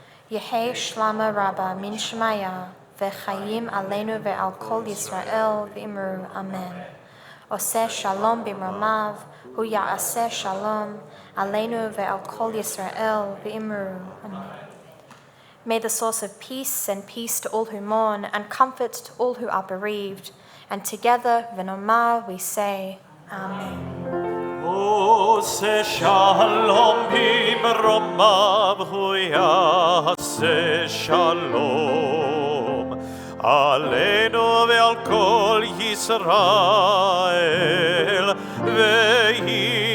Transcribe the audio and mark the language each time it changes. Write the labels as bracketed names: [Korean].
[Aramaic] יהי שלמה רבה מן שמיה, [Hebrew] וחיים עלינו ועל כל ישראל ואמרו אמן. עושה שלום במרומיו, הוא יעשה שלום עלינו ועל כל ישראל ואמרו amen. [English] May the source of peace send peace to all who mourn and comfort to all who are bereaved, and together v'nomar we say amen. [Hebrew] עושה שלום במרומיו, הוא יעשה שלום עלינו ועל כל ישראל ואמרו amen.